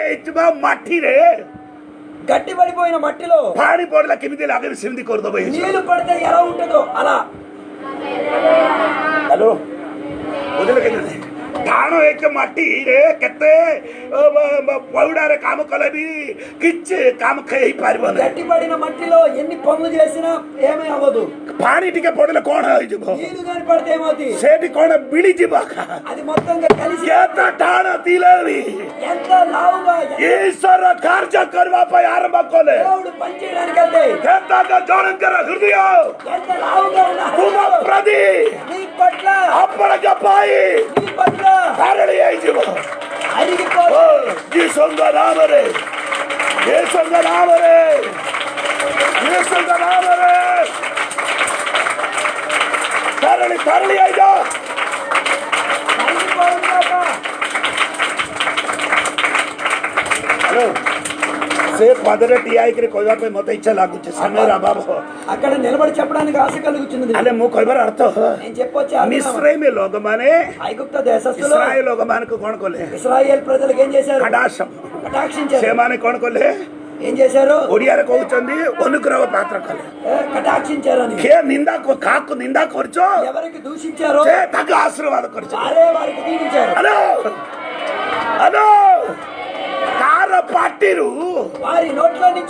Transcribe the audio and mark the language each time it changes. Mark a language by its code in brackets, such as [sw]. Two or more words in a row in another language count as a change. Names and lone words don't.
[or] ହେଇଯିବା ମାଟିରେ [te] గట్టి పడిపోయిన మట్టిలో [or] ପାଣି ପଡିଲା କେମିତି ଲାଗେ ସେମିତି କରିଦବ [te] నీళ్లు పడితే ఎలా ఉంటుందో అలా. [or] ହ୍ୟାଲୋ ବୁଝିଲେ କେମିତି ଧାନ ଏକ ମାଟିରେ କେତେ ପଉଡାରେ କାମ କଲେ ବି କିଛି କାମ ହେଇପାରିବନି. [te] గట్టి పడిన మట్టిలో ఎన్ని పనులు చేసినా ఏమీ అవ్వదు. [or] ପାଣି ଟିକେ ପଡିଲେ କଣ ହେଇଯିବ [te] నీళ్లు కానీ పడితే ఏమవుతుంది? [or] ସେଠି କଣ ବିଳିଯିବ. [te] అది మొత్తంగా కలిసి [or] କେତେ ଟାଣ ଥିଲେ ବି [te] ఎంత లావుగా [or] ଈଶ୍ୱର କାର୍ଯ୍ୟ କରିବା ପାଇଁ ଆରମ୍ଭ କଲେ [te] దేవుడు పనిచేయడానికి వెళ్తే [or] କେତେକ ଜଣଙ୍କର ହୃଦୟ [te] ఎంత లావుగా ఉన్న [or] ତୁମ ପ୍ରତି [te] నీ పట్ల [or] ଆପଣଙ୍କ ପାଇଁ [te] నీ పట్ల [or] ଧାରଣୀ ହେଇଯିବ. [te] అరిగిపోదు. [or] ଯୀଶୁଙ୍କ ନାମରେ ଯୀଶୁଙ୍କ ନାମରେ ଯୀଶୁଙ୍କ ନାମରେ ଧାରଣୀ ଧାରଣୀ ହେଇଯାଅ. [te] అరిగిపోదు కాక. [or] ହ୍ୟାଲୋ ସେ ପଦରେ ଠିଆ ହେଇକିରି କହିବା ପାଇଁ ମତେ ଇଚ୍ଛା ଲାଗୁଛି ସମୟର ଅଭାବ. [te] అక్కడ నిలబడి చెప్పడానికి ఆశ కలుగుతున్నది. [or] ହେଲେ ମୁଁ କହିବାର ଅର୍ଥ [te] నేను చెప్పొచ్చా? [or] ମିଶ୍ରଇମ ଲୋକମାନେ [te] ఐగుప్త దేశస్థులు [or] ଇସ୍ରାଏଲ ଲୋକମାନଙ୍କୁ କଣ କଲେ [te] ఇశ్రాయేల్ ప్రజలకు ఏం చేశారు? [or] କଟାକ୍ଷ [te] కటాక్షించారు. [or] ସେମାନେ କଣ କଲେ [te] ఏం చేశారు? [or] ଓଡିଆରେ କହୁଛନ୍ତି ଅନୁଗ୍ରହ ପାତ୍ର କଲେ. [te] కటాక్షించారని. [or] କିଏ ନିନ୍ଦା କାହାକୁ ନିନ୍ଦା କରୁଛ [te] ఎవరికి దూషించారో [or] ସେ ତାକୁ ଆଶୀର୍ବାଦ କରୁଛ. [te] వారే వారికి దీవించారు. [or] ହ୍ୟାଲୋ ହ୍ୟାଲୋ କାର ପାଟିରୁ [te] వారి నోట్లో నుంచి